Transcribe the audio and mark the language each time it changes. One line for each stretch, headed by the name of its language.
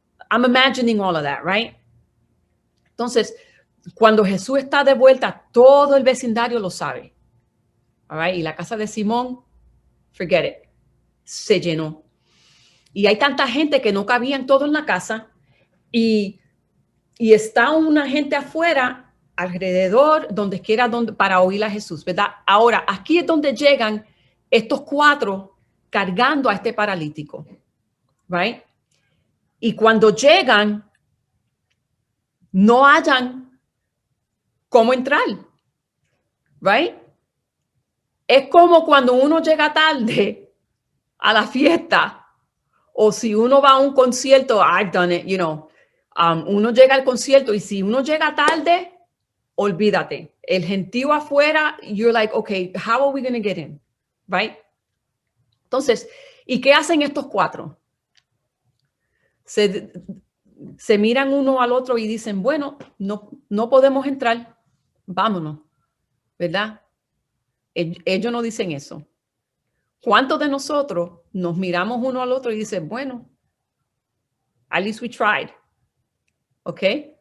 English: I'm imagining all of that, right?
Spanish: Entonces, cuando Jesús está de vuelta, todo el vecindario lo sabe.
English: All right?
Spanish: Y la casa de Simón,
English: forget it,
Spanish: se llenó. Y hay tanta gente que no cabían todo en la casa y está una gente afuera alrededor, donde quiera, para oír a Jesús, ¿verdad? Ahora, aquí es donde llegan estos 4 cargando a este paralítico, right? Y cuando llegan, no hallan cómo entrar, right? Es como cuando uno llega tarde a la fiesta, o si uno va a un concierto,
English: I've done it, you know,
Spanish: uno llega al concierto y si uno llega tarde, olvídate. El gentío afuera,
English: you're like, okay, how are we going to get in? Right?
Spanish: Entonces, ¿y qué hacen estos cuatro? Se miran uno al otro y dicen, bueno, no podemos entrar, vámonos, ¿verdad? Ellos no dicen eso. ¿Cuántos de nosotros nos miramos uno al otro y dicen, bueno,
English: at least we tried, okay?